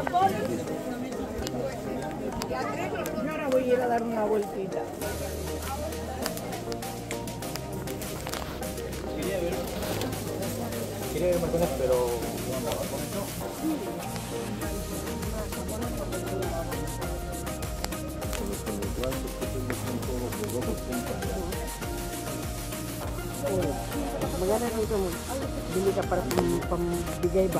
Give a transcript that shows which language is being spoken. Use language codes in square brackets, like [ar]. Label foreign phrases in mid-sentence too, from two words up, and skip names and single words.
[es] Yo ahora voy a ir a dar una vueltita. Quería verme con él, pero... [tl] Magana nito mo. Bili ka para pambigay ba?